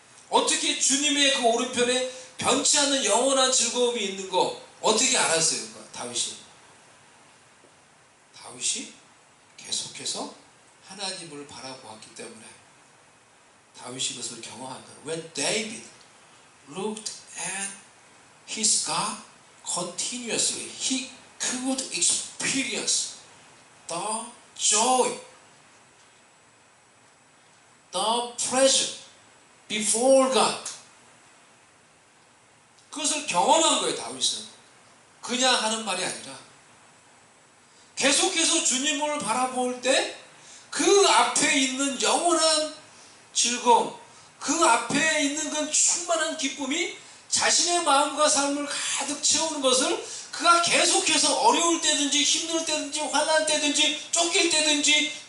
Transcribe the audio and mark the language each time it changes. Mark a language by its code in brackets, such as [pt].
[ko] 어떻게 주님의 그 오른편에 변치 않는 영원한 즐거움이 있는 거 어떻게 알았어요? 다윗이. 다윗이 계속해서 하나님을 바라보았기 때문에 다윗이 그것을 경험한 거예요. [en] When David looked at his God continuously, he could experience the joy, the pleasure before God. [ko] 그것을 경험한 거예요. 다윗은 그냥 하는 말이 아니라 계속해서 주님을 바라볼 때 그 앞에 있는 영원한 즐거움, 그 앞에 있는 그 충만한 기쁨이 자신의 마음과 삶을 가득 채우는 것을 그가 계속해서 어려울 때든지 힘들 때든지 환난 때든지 쫓길 때든지